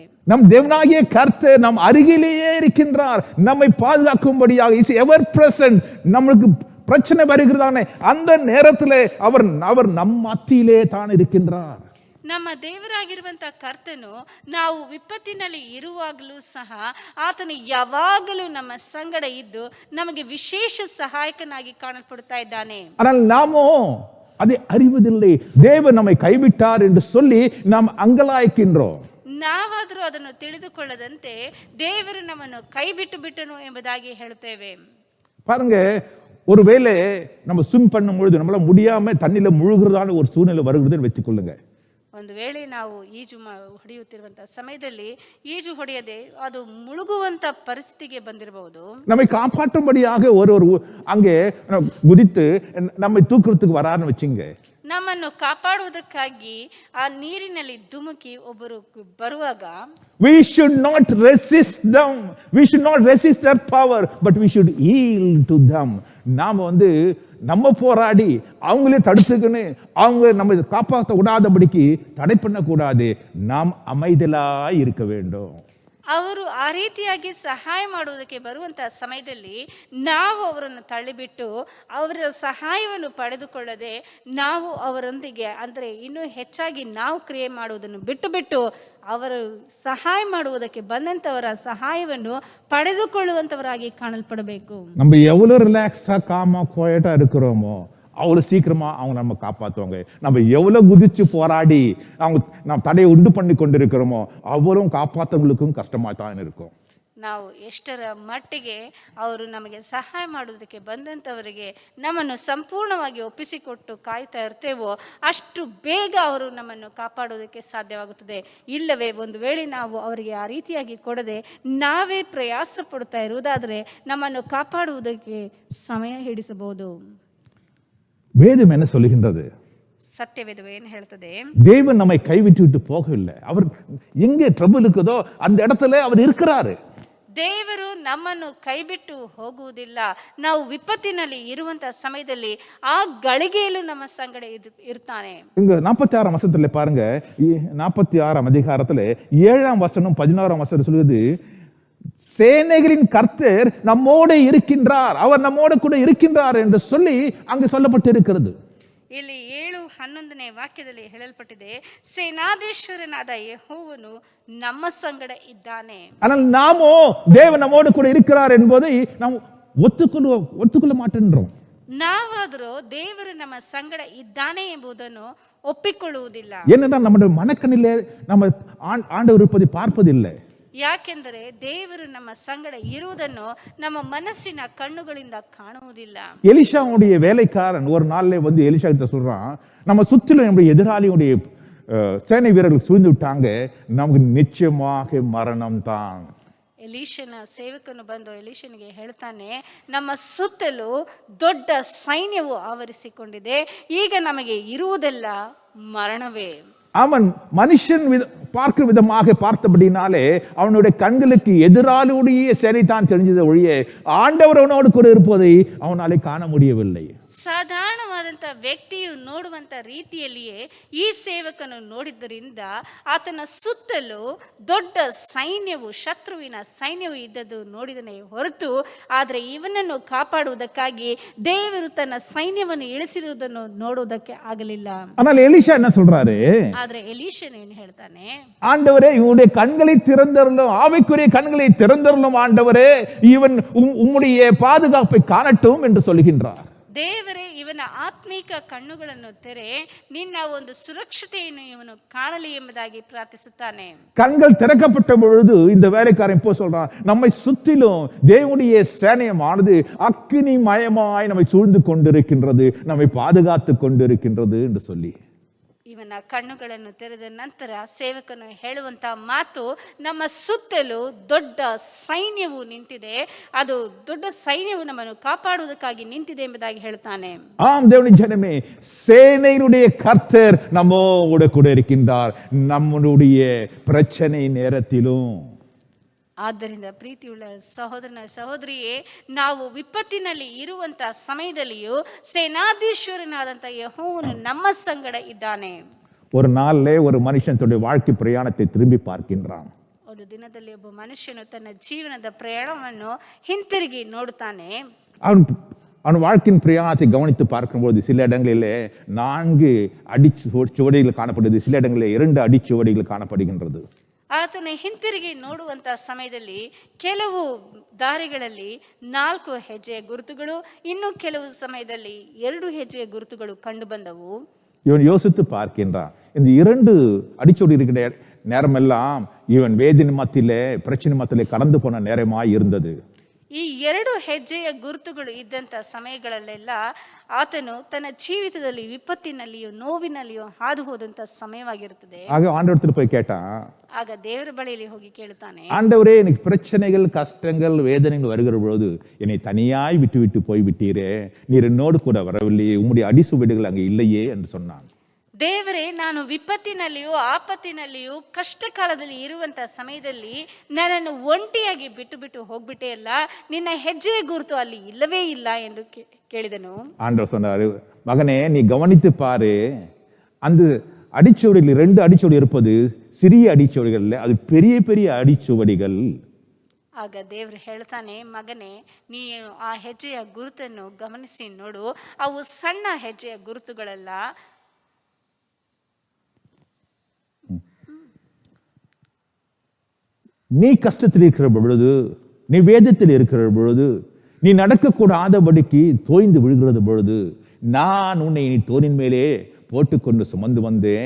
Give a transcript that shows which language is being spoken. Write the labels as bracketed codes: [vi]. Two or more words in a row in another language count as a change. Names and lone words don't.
[ta] நம் தேவனாகிய கர்த்தர் நம் அருகிலேயே இருக்கின்றார், நம்மை பாதுகாக்கும்படியாக. [en] is ever present. [ta] நம்மளுக்கு பிரச்சனை வருகிறதானே அந்த நேரத்திலே அவர் நம் மத்தியிலே தான் இருக்கின்றார். [kn] ನಮ್ಮ ದೇವರಾಗಿರುವಂಥ ಕರ್ತನು ನಾವು ವಿಪತ್ತಿನಲ್ಲಿ ಇರುವಾಗಲೂ ಸಹ ಆತನು ಯಾವಾಗಲೂ ನಮ್ಮ ಸಂಗಡ ಇದ್ದು ನಮಗೆ ವಿಶೇಷ ಸಹಾಯಕನಾಗಿ ಕಾಣಲ್ಪಡುತ್ತಾ ಇದ್ದಾನೆ. [ta] ஆனால் நாமோ அதை அறிவதில்லை. தேவன் நம்மை கைவிட்டார் என்று சொல்லி நாம் அங்கலாய்க்கின்றோம். [kn] ನಾವಾದರೂ ಅದನ್ನು ತಿಳಿದುಕೊಳ್ಳದಂತೆ ದೇವರು ನಮ್ಮನ್ನು ಕೈ ಬಿಟ್ಟನು ಎಂಬುದಾಗಿ ಹೇಳುತ್ತೇವೆ. [ta] பாருங்க, ஒருவேளை நம்ம ஸ்விம் பண்ணும் பொழுது நம்மளால முடியாம தண்ணியில முழுகிறதான ஒரு சூழ்நிலை வருகிறதுன்னு வச்சுக்கொள்ளுங்க. [kn] ಒಂದು ವೇಳೆ ನಾವು ಈಜು ಹೊಡೆಯುತ್ತಿರುವಂತಹ ಸಮಯದಲ್ಲಿ ಈಜು ಹೊಡೆಯದೆ ಅದು ಮುಳುಗುವಂತ ಪರಿಸ್ಥಿತಿಗೆ ಬಂದಿರಬಹುದು. [ta] நம்மை காப்பாற்றும்படியாக ஒரு அங்கே குதித்து நம்மை தூக்குறதுக்கு வராருன்னு வச்சுங்க. [kn] ನಮ್ಮನ್ನು ಕಾಪಾಡುವುದಕ್ಕಾಗಿ ಆ ನೀರಿನಲ್ಲಿ ಧುಮುಕಿ ಒಬ್ಬರು ಬರುವಾಗ [en] we should not resist them, we should not resist their power, but we should yield to them. [ta] நாம நம்ம போராடி அவங்களே தடுத்துக்கன்னு அவங்க நம்ம காப்பாற்ற விடாதபடிக்கு தடை பண்ணக்கூடாது. நாம் அமைதலாய் இருக்க வேண்டும். [kn] ಅವರು ಆ ರೀತಿಯಾಗಿ ಸಹಾಯ ಮಾಡುವುದಕ್ಕೆ ಬರುವಂತಹ ಸಮಯದಲ್ಲಿ ನಾವು ಅವರನ್ನು ತಳ್ಳಿಬಿಟ್ಟು ಅವರ ಸಹಾಯವನ್ನು ಪಡೆದುಕೊಳ್ಳದೆ ನಾವು ಅವರೊಂದಿಗೆ ಅಂದರೆ ಇನ್ನೂ ಹೆಚ್ಚಾಗಿ ನಾವು ಕ್ರಿಯೆ ಮಾಡುವುದನ್ನು ಬಿಟ್ಟು ಅವರು ಸಹಾಯ ಮಾಡುವುದಕ್ಕೆ ಬಂದಂಥವರ ಸಹಾಯವನ್ನು ಪಡೆದುಕೊಳ್ಳುವಂಥವರಾಗಿ ಕಾಣಲ್ಪಡಬೇಕು. [ta] நம்ம எவ்வளவு ரிலாக்ஸா காமா குவைட்டா இருக்கிறோமோ அவ்வளோ சீக்கிரமா அவங்க நம்ம காப்பாற்றுவாங்க. நம்ம எவ்வளோ குதிச்சு போராடி அவங்க நம்ம தடையை உண்டு பண்ணி கொண்டு இருக்கிறோமோ அவ்வளோ காப்பாற்றவங்களுக்கும் கஷ்டமா தான் இருக்கும். [kn] ನಾವು ಎಷ್ಟರ ಮಟ್ಟಿಗೆ ಅವರು ನಮಗೆ ಸಹಾಯ ಮಾಡುವುದಕ್ಕೆ ಬಂದಂಥವರಿಗೆ ನಮ್ಮನ್ನು ಸಂಪೂರ್ಣವಾಗಿ ಒಪ್ಪಿಸಿಕೊಟ್ಟು ಕಾಯ್ತಾ ಇರ್ತೇವೋ ಅಷ್ಟು ಬೇಗ ಅವರು ನಮ್ಮನ್ನು ಕಾಪಾಡುವುದಕ್ಕೆ ಸಾಧ್ಯವಾಗುತ್ತದೆ. ಇಲ್ಲವೇ ಒಂದು ವೇಳೆ ನಾವು ಅವರಿಗೆ ಆ ರೀತಿಯಾಗಿ ಕೊಡದೆ ನಾವೇ ಪ್ರಯಾಸ ಪಡ್ತಾ ಇರುವುದಾದರೆ ನಮ್ಮನ್ನು ಕಾಪಾಡುವುದಕ್ಕೆ ಸಮಯ ಹಿಡಿಸಬಹುದು. [ta] வேதம் என்ன சொல்லுகின்றது? [kn] சத்தியவேதம் ಏನು ಹೇಳ್ತದೆ? [ta] தேவன் நம்மை கைவிட்டு விட்டு போகவில்லை. அவர் எங்கே ட்ரபிள் இருக்குதோ அந்த இடத்துல அவர் இருக்கிறாரு. [kn] ದೇವರು ನಮ್ಮನ್ನು ಕೈಬಿಟ್ಟು ಹೋಗುವುದಿಲ್ಲ. ನಾವು ವಿಪತ್ತಿನಲ್ಲಿ ಇರುವಂತಹ ಸಮಯದಲ್ಲಿ ಆ ಗಳಿಗೆಯಲ್ಲೂ ನಮ್ಮ ಸಂಗಡ ಇರ್ತಾನೆ. [ta] இங்க 46 வசனத்துல பாருங்க, 46 அதிகாரத்துல 7 வசனம் 11 வசனம் சொல்லுது, சேனைகளின் கர்த்தர் நம்மோடு இருக்கின்றார், அவர் நம்மோடு கூட இருக்கின்றார் என்று சொல்லி அங்கு சொல்லப்பட்டு இருக்கிறது. [kn] ಇಲ್ಲಿ 7:11 ವಾಕ್ಯದಲ್ಲಿ ಹೇಳಲ್ಪಟ್ಟಿದೆ, ಸೇನಾಧೀಶ್ವರನಾದ ಯೆಹೋವನು ನಮ್ಮ ಸಂಗಡ ಇದ್ದಾನೆ. [ta] ஆனால் நாமோ தேவன் நம்மோடு கூட இருக்கிறார் என்பதை நாம் ஒத்துக்கொள்ள மாட்டேன்றோம். [kn] ನಾವಾದರೂ ದೇವರು ನಮ್ಮ ಸಂಗಡ ಇದ್ದಾನೆ ಎಂಬುದನ್ನು ಒಪ್ಪಿಕೊಳ್ಳುವುದಿಲ್ಲ. [ta] ஏனென்றால் நம்முடைய மனக்கண்ணிலே நம்ம ஆண்டவர் இருப்பதை பார்ப்பதில்லை. [kn] ಯಾಕೆಂದರೆ ದೇವರು ನಮ್ಮ ಸಂಗಡ ಇರುವುದನ್ನು ನಮ್ಮ ಮನಸ್ಸಿನ ಕಣ್ಣುಗಳಿಂದ ಕಾಣುವುದಿಲ್ಲ. [ta] எலிஷாவுடைய வேலைக்காரன் ஒரு நாள்ல எலிஷா கிட்ட சொல்றான், நம்ம சுற்றிலும் நம்முடைய எதிராளியுடைய சேனை வீரர்கள் சூழ்ந்து விட்டாங்க, நமக்கு நிச்சயமாக மரணம் தான். [kn] ಎಲೀಷನ ಸೇವಕನು ಬಂದು ಎಲೀಷನಿಗೆ ಹೇಳ್ತಾನೆ, ನಮ್ಮ ಸುತ್ತಲೂ ದೊಡ್ಡ ಸೈನ್ಯವು ಆವರಿಸಿಕೊಂಡಿದೆ, ಈಗ ನಮಗೆ ಇರುವುದೆಲ್ಲ ಮರಣವೇ. [ta] அவன் மனுஷன் பார்க்கிற விதமாக பார்த்தபடினாலே அவனுடைய கண்களுக்கு எதிராளியுடைய சேனை தான் தெரிஞ்சது ஒழிய ஆண்டவர் அவனோடு கூட இருப்பதை அவனாலே காண முடியவில்லை. [kn] ಸಾಧಾರಣವಾದಂಥ ವ್ಯಕ್ತಿಯು ನೋಡುವಂಥ ರೀತಿಯಲ್ಲಿಯೇ ಈ ಸೇವಕನು ನೋಡಿದ್ದರಿಂದ ಆತನ ಸುತ್ತಲೂ ದೊಡ್ಡ ಸೈನ್ಯವು, ಶತ್ರುವಿನ ಸೈನ್ಯವು ಇದ್ದದ್ದು ನೋಡಿದನೇ ಹೊರತು, ಆದರೆ ಇವನನ್ನು ಕಾಪಾಡುವುದಕ್ಕಾಗಿ ದೇವರು ತನ್ನ ಸೈನ್ಯವನ್ನು ಇಳಿಸಿರುವುದನ್ನು ನೋಡುವುದಕ್ಕೆ ಆಗಲಿಲ್ಲ. [ta] ஆனால் எலிஷா என்ன சொல்றாரு? [kn] ಆದರೆ ಎಲೀಷನು ಏನು ಹೇಳ್ತಾನೆ? [ta] ஆண்டவரே, இவனுடைய கண்களை திறந்தருளும், ஆவிக்குரிய கண்களை திறந்தருளும் ஆண்டவரே, இவன் உம்முடைய பாதுகாப்பை காணட்டும் என்று சொல்லுகின்றார். [kn] ದೇವರೇ, ಇವನ ಆತ್ಮೀಕ ಕಣ್ಣುಗಳನ್ನು ತೆರೆ, ನಿನ್ನ ಒಂದು ಸುರಕ್ಷತೆಯನ್ನು ಇವನು ಕಾಣಲಿ ಎಂಬುದಾಗಿ ಪ್ರಾರ್ಥಿಸುತ್ತಾನೆ. [ta] கண்கள் திறக்கப்பட்ட பொழுது இந்த வேலைக்காரன் இப்போ சொல்றான், நம்மை சுற்றிலும் தேவனுடைய சேனையமானது அக்கினி மயமாய் நம்மை சூழ்ந்து கொண்டிருக்கின்றது, நம்மை பாதுகாத்து கொண்டிருக்கின்றது என்று சொல்லி. [kn] ಇವನ ಕಣ್ಣುಗಳನ್ನು ತೆರೆದ ನಂತರ ಸೇವಕನು ಹೇಳುವಂಥ ಮಾತು, ನಮ್ಮ ಸುತ್ತಲೂ ದೊಡ್ಡ ಸೈನ್ಯವು ನಿಂತಿದೆ, ಅದು ದೊಡ್ಡ ಸೈನ್ಯವು ನಮ್ಮನ್ನು ಕಾಪಾಡುವುದಕ್ಕಾಗಿ ನಿಂತಿದೆ ಎಂಬುದಾಗಿ ಹೇಳ್ತಾನೆ. [ta] ஆம் தேவனின் ஜனமே, சேனையினுடைய கர்த்தர் நம்மோடு கூட இருக்கின்றார் நம்முடைய பிரச்சனை நேரத்திலும். [kn] ಆದ್ದರಿಂದ ಪ್ರೀತಿಯುಳ್ಳ ಸಹೋದರನ ಸಹೋದರಿಯೇ, ನಾವು ವಿಪತ್ತಿನಲ್ಲಿ ಇರುವಂತ ಸಮಯದಲ್ಲಿಯೂ ಸೇನಾಧೀಶ್ವರನಾದಂಥ ಯೆಹೋವನು ನಮ್ಮ ಸಂಗಡ ಇದ್ದಾನೆ. [ta] ஒரு நாள்ல ஒரு மனுஷன் தன்னுடைய வாழ்க்கை பிரயாணத்தை திரும்பி பார்க்கின்றான். [kn] ಒಂದು ದಿನದಲ್ಲಿ ಒಬ್ಬ ಮನುಷ್ಯನು ತನ್ನ ಜೀವನದ ಪ್ರಯಾಣವನ್ನು ಹಿಂತಿರುಗಿ ನೋಡುತ್ತಾನೆ. [ta] அவன் வாழ்க்கையின் பிரயாணத்தை கவனித்து பார்க்கும்போது சில இடங்களிலே 4 அடிச்சுவடிகள் காணப்படுது, சில இடங்களிலே 2 அடிச்சுவடிகள் காணப்படுகின்றது. [kn] ಆತನು ಹಿಂತಿರುಗಿ ನೋಡುವಂತ ಸಮಯದಲ್ಲಿ ಕೆಲವು ದಾರಿಗಳಲ್ಲಿ 4 ಹೆಜ್ಜೆಯ ಗುರುತುಗಳು, ಇನ್ನು ಕೆಲವು ಸಮಯದಲ್ಲಿ 2 ಹೆಜ್ಜೆಯ ಗುರುತುಗಳು ಕಂಡು ಬಂದವು. [ta] இவன் யோசித்து பார்க்கின்றான். இந்த 2 அடிச்சுவடி இருக்கிற நேரமெல்லாம் இவன் வேதனை மத்தியிலே பிரச்சனை மத்தியிலே கடந்து போன நேரமாய் இருந்தது. [kn] ಈ 2 ಹೆಜ್ಜೆಯ ಗುರುತುಗಳು ಇದ್ದಂಥ ಸಮಯಗಳಲ್ಲೆಲ್ಲ ಆತನು ತನ್ನ ಜೀವಿತದಲ್ಲಿ ವಿಪತ್ತಿನಲ್ಲಿಯೂ ನೋವಿನಲ್ಲಿಯೂ ಹಾದು ಹೋದಂಥ ಸಮಯವಾಗಿರುತ್ತದೆ. [ta] ஆக ஆண்டவரிடத்தில் போய் கேட்டான். [kn] ಆಗ ದೇವರ ಬಳಿಯಲ್ಲಿ ಹೋಗಿ ಕೇಳುತ್ತಾನೆ, [ta] ஆண்டவரே, எனக்கு பிரச்சனைகள் கஷ்டங்கள் வேதனைகள் வருகிற பொழுது என்னை தனியாய் விட்டு விட்டு போய் விட்டீரே, நீர் என்னோடு கூட வரவில்லையே, உம்முடைய அடிசுவடுகள் அங்கே இல்லையே என்று சொன்னான். [kn] ದೇವರೇ, ನಾನು ವಿಪತ್ತಿನಲ್ಲಿಯೂ ಆಪತ್ತಿನಲ್ಲಿಯೂ ಕಷ್ಟ ಕಾಲದಲ್ಲಿ ಇರುವಂತ ಸಮಯದಲ್ಲಿ ನನ್ನನ್ನು ಒಂಟಿಯಾಗಿ ಬಿಟ್ಟು ಬಿಟ್ಟು ಹೋಗ್ಬಿಟ್ಟೆ ಅಲ್ಲ, ನಿನ್ನ ಹೆಜ್ಜೆಯ ಗುರುತು ಅಲ್ಲಿ ಇಲ್ಲವೇ ಇಲ್ಲ ಎಂದು ಕೇಳಿದನು. [ta] ஆண்டவர் சொன்னாரு, மகனே, நீ கவனித்து பாரு, அந்த அடிச்சுவடிகள் 2 அடிச்சுவடி இருப்பது சிறிய அடிச்சுவடிகள் இல்லை, அது பெரிய பெரிய அடிச்சுவடிகள். [kn] ಆಗ ದೇವರು ಹೇಳ್ತಾನೆ, ಮಗನೇ, ನೀನು ಆ ಹೆಜ್ಜೆಯ ಗುರುತನ್ನು ಗಮನಿಸಿ ನೋಡು, ಅವು ಸಣ್ಣ ಹೆಜ್ಜೆಯ ಗುರುತುಗಳಲ್ಲ. [ta] நீ கஷ்டத்தில் இருக்கிற பொழுது, நீ வேதத்தில் இருக்கிற பொழுது, நீ நடக்கக்கூடாதபடிக்கு தோய்ந்து விழுகிறது பொழுது, நான் உன்னை நீ தோனின் மேலே போட்டுக்கொண்டு சுமந்து வந்தேன்.